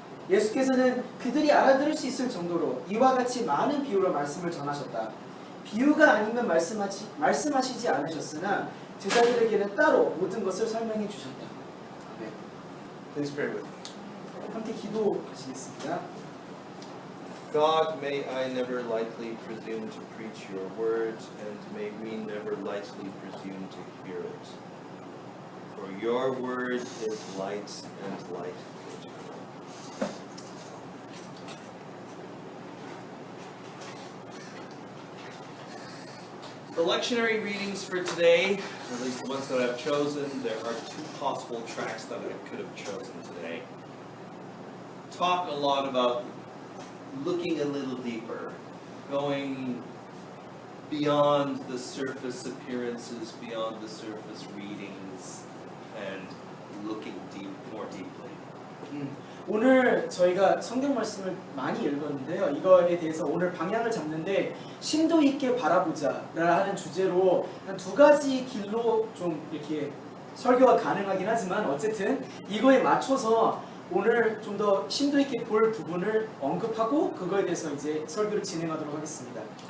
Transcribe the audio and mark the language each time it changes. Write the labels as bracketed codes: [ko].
[ko] 예수께서는 그들이 알아들을 수 있을 정도로 이와 같이 많은 비유로 말씀을 전하셨다. 비유가 아니면 말씀하시지 않으셨으나 제자들에게는 따로 모든 것을 설명해 주셨다. 네. [en] Please pray with me. [ko] 함께 기도하시겠습니다. [en] God, may I never lightly presume to preach your word, and may we never lightly presume to hear it. For your word is light and life. The lectionary readings for today, at least the ones that I've chosen, there are two possible tracks that I could have chosen today. Talk a lot about looking a little deeper, going beyond the surface appearances, beyond the surface readings, and looking more deeply. [ko] 오늘 저희가 성경 말씀을 많이 읽었는데요. 이거에 대해서 오늘 방향을 잡는데 심도 있게 바라보자 라는 주제로 한 두 가지 길로 좀 이렇게 설교가 가능하긴 하지만 어쨌든 이거에 맞춰서 오늘 좀 더 심도 있게 볼 부분을 언급하고 그거에 대해서 이제 설교를 진행하도록 하겠습니다.